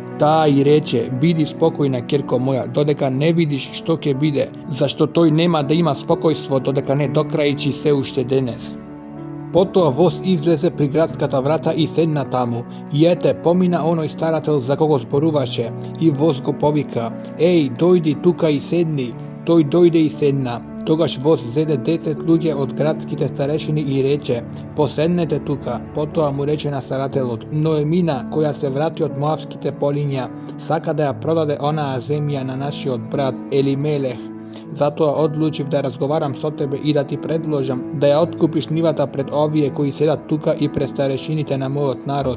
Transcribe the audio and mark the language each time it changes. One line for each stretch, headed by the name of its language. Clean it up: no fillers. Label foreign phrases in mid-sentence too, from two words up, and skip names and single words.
Macedonian: Та и рече, биди спокојна, ќерко моја, додека не видиш што ќе биде, зашто тој нема да има спокојство, додека не докрајчи се уште денес. Потоа Воз излезе при градската врата и седна таму, и ете помина оној старател за кого зборуваше, и Воз го повика, еј, дојди тука и седни, тој дојде и седна. Тогаш воз зеде 10 луѓе од градските старешини и рече: "Поседнете тука." Потоа му рече на старателот: "Ноемина, која се врати од Моавските полиња, сака да ја продаде онаа земја на нашиот брат Елимелех. Затоа одлучив да разговарам со тебе и да ти предложам да ја откупиш нивата пред овие кои седат тука и пред старешините на мојот народ.